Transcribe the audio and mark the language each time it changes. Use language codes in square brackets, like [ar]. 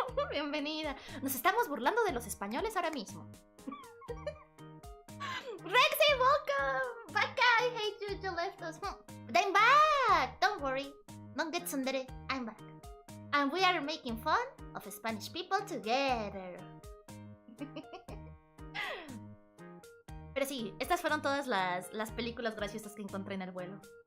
[es] Bienvenida. Nos estamos burlando de los españoles ahora mismo. [en] Rexy, welcome! Baka, I hate you, you left us. But I'm back! Don't worry. Don't get tsundere. I'm back. And we are making fun of Spanish people together. [es] Pero sí, estas fueron todas las películas graciosas que encontré en el vuelo.